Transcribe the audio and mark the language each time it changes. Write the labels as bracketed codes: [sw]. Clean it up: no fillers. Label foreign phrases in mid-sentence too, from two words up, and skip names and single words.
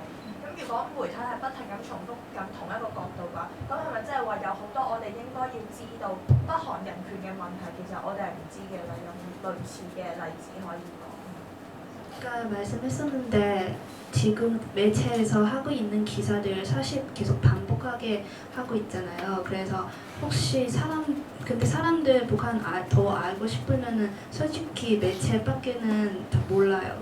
[yue] 咁如果媒體係不停咁重複緊同一個角度嘅話，咁係咪即係話有好多我哋應該要知道北韓人權嘅問題，其實我哋係唔知嘅啦？有冇類似嘅例子可以講？ [ko] 아까 말씀했었는데 지금 매체에서 하고 있는 기사들 사실 계속 반복하게 하고 있잖아요. 그래서 혹시 근데 사람들 북한 더 알고 싶으면은 솔직히 매체밖에는 다 몰라요.